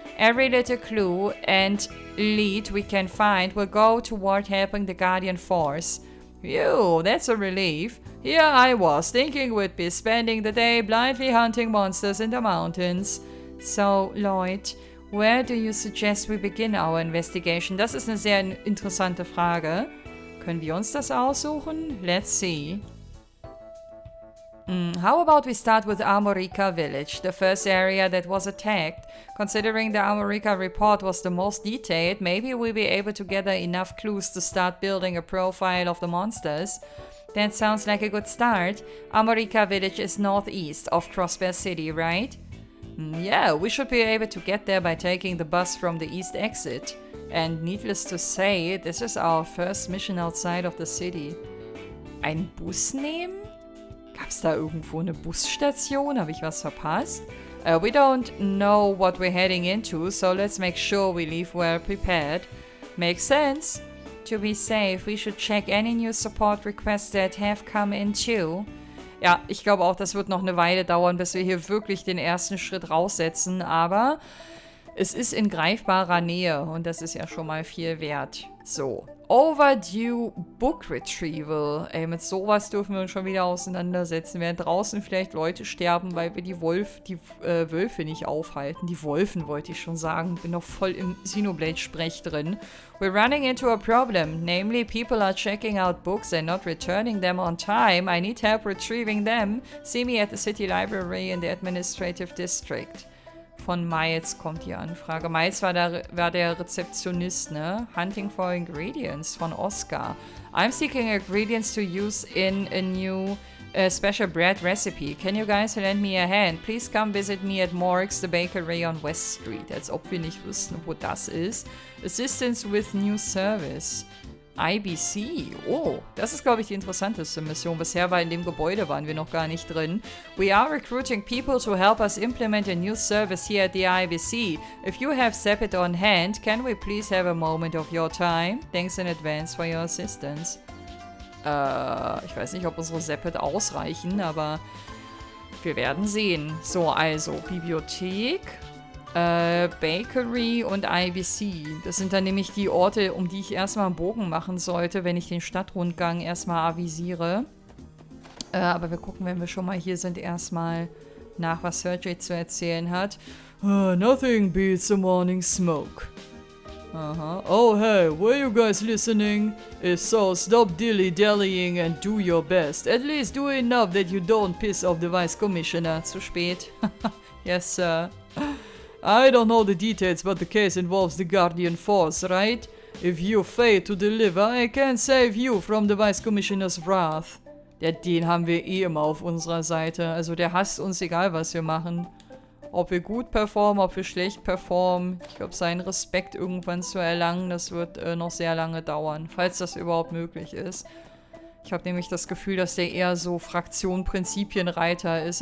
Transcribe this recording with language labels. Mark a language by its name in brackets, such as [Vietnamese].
[English] Every little clue and lead we can find will go toward helping the Guardian Force. Phew, that's a relief. Here I was, thinking we'd be spending the day blindly hunting monsters in the mountains. So, Lloyd, where do you suggest we begin our investigation? [German] Das ist eine sehr interessante Frage. Können wir uns das aussuchen? [English] Let's see. How about we start with America Village, the first area that was attacked? Considering the America report was the most detailed, maybe we'll be able to gather enough clues to start building a profile of the monsters. That sounds like a good start. America Village is northeast of Crossbear City, right? Yeah, we should be able to get there by taking the bus from the east exit. And needless to say, this is our first mission outside of the city. [German] Ein Bus nehmen? Gab's da irgendwo eine Busstation? Habe ich was verpasst? [English] We don't know what we're heading into, so let's make sure we leave well prepared. Makes sense. To be safe, we should check any new support requests that have come in too. [German] Ja, ich glaube auch, das wird noch eine Weile dauern, bis wir hier wirklich den ersten Schritt raussetzen, aber es ist in greifbarer Nähe und das ist ja schon mal viel wert. [English] So, Overdue Book Retrieval. [German] Ey, mit sowas dürfen wir uns schon wieder auseinandersetzen. Während draußen vielleicht Leute sterben, weil wir die Wölfe nicht aufhalten. Die Wolfen wollte ich schon sagen. Bin noch voll im Xenoblade-Sprech drin. [English] We're running into a problem. Namely, people are checking out books and not returning them on time. I need help retrieving them. See me at the city library in the administrative district. [German] Von Miles kommt die Anfrage. Miles war der Rezeptionist, ne? [English] Hunting for Ingredients von Oscar. I'm seeking ingredients to use in a new special bread recipe. Can you guys lend me a hand? Please come visit me at Morg's, the bakery on West Street. [German] Als ob wir nicht wüssten, wo das ist. [English] Assistance with new service. [German] IBC. Oh, das ist, glaube ich, die interessanteste Mission. Bisher in dem Gebäude waren wir noch gar nicht drin. [English] We are recruiting people to help us implement a new service here at the IBC. If you have Sepet on hand, can we please have a moment of your time? Thanks in advance for your assistance. [German] Ich weiß nicht, ob unsere Sepet ausreichen, aber wir werden sehen. So, also, Bibliothek, Bakery und IBC. Das sind dann nämlich die Orte, um die ich erstmal einen Bogen machen sollte, wenn ich den Stadtrundgang erstmal avisiere. Aber wir gucken, wenn wir schon mal hier sind, erstmal nach, was Sergey zu erzählen hat. [English] Nothing beats a morning smoke. Oh hey, were you guys listening? If so, stop dilly-dallying and do your best. At least do enough that you don't piss off the Vice Commissioner. [German] Zu spät. [English] Yes, sir. I don't know the details, but the case involves the Guardian Force, right? If you fail to deliver, I can save you from the Vice Commissioner's wrath. [German] Den haben wir eh immer auf unserer Seite. Also der hasst uns, egal was wir machen. Ob wir gut performen, ob wir schlecht performen. Ich glaube, seinen Respekt irgendwann zu erlangen, das wird noch sehr lange dauern. Falls das überhaupt möglich ist. Ich habe nämlich das Gefühl, dass der eher so Fraktion-Prinzipienreiter ist.